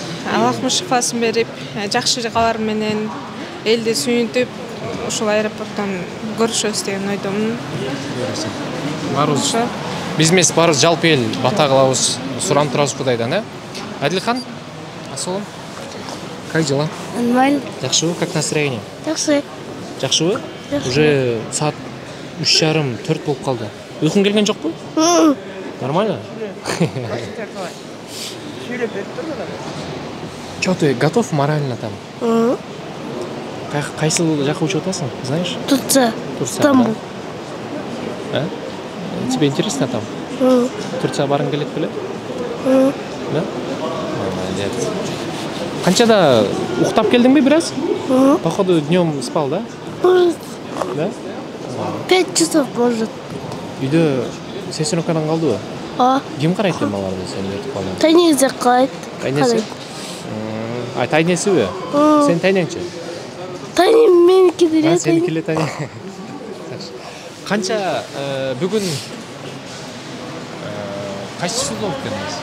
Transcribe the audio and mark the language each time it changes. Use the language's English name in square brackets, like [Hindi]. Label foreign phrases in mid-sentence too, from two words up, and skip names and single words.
[Kyrgyz] Аллахым шифасын берип, жакшы кабар менен элди сүйүнтүп, ушул аэропорттон көрүшөбүз деген ойдомун. Барыбыз. Биз эмес, барыбыз жалпы эл бата кылабыз, суранып турабыз Кудайдан, Адилхан, ассалам. [Russian] Как дела? Нормально. Жакшыбы? Как настроение? [Kyrgyz] Жакшы. Жакшыбы? Уже саат 3:30-4 болуп калды. Уйкуң келген жокпу? [Russian] Нормально? Чё, ты готов морально там? [Kyrgyz] Кайсы жака учуп атасың, [Russian] знаешь? Турция. Стамбул. Тебе интересно там? [Kyrgyz] Турция баргың келет беле? [Russian] Да? Молодец. [Kyrgyz] Канчада уктап келдиңби бираз? [Russian] Походу днем спал, да? Может. Да? 5 часов может. [Kyrgyz] Үйдө сестренкаң калдыбы? Ким карайт экен баларды сен өтүп калган? Тайнезе кайт. Тайнеси? Тайнесиби? Сен тайнеңчи? Тайнем меники деле. Сеники эле тайне. Канча бүгүн кайсы болуп келдиңиз?